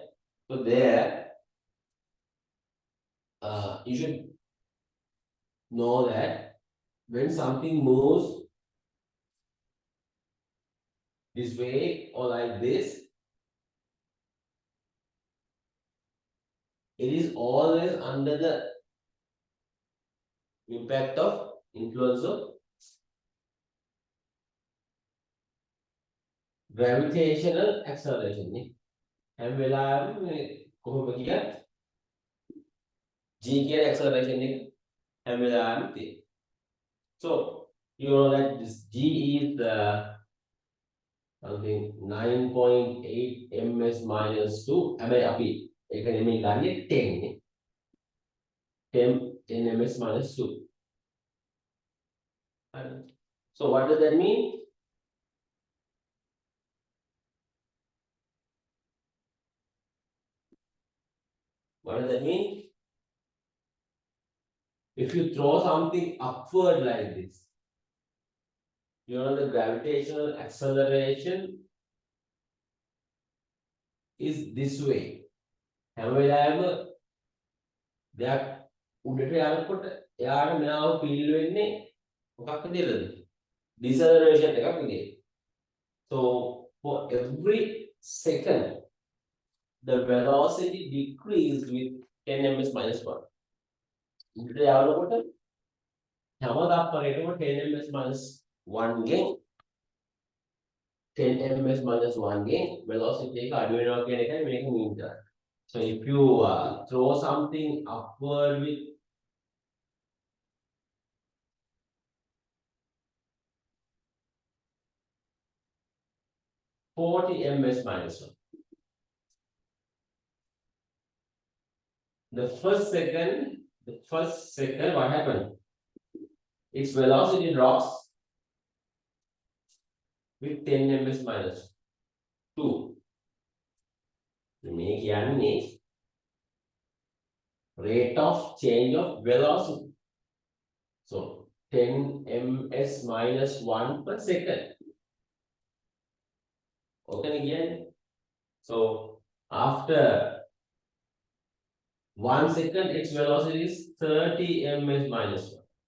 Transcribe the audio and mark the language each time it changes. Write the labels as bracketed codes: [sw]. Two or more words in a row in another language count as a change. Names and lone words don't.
[en] So there, you should know that when something moves this way or like this, it is always under the impact of influence of gravitational acceleration. [si] හැම වෙලාවෙම මේ කොහොම කියත් g කියන acceleration එක හැම වෙලාවෙම තියෙනවා. [en] So you know that this g is something 9.8 ms minus 2. [si] හැබැයි අපි ඒක නෙමෙයි ගන්නේ 10 නේ. [en] 10 ms minus 2. So what does that mean? What does that mean? If you throw something upward like this, you know the gravitational acceleration is this way. [si] හැම වෙලාවෙම දෙයක් උඩට යනකොට එයාට මෙයාව ෆීල් වෙන්නේ මොකක් විදියටද? Deceleration එකක් විදියට. [en] So for every second the velocity decreased with 10 ms minus 1. [si] උඩට යනකොට හැමදාම [en] 10 ms minus 1 gain 10 ms minus 1 gain velocity [si] එක අඩු වෙනවා කියන එකයි මේක mean කරන්නේ. [en] So if you throw something upward with (40 ms minus 1), the first second, what happened? Its velocity drops with 10 ms minus 2. [si] මේ කියන්නේ [en] rate of change of velocity. So 10 ms minus 1 per second. Okay again. So after 1 second, its velocity is 30 ms minus 1.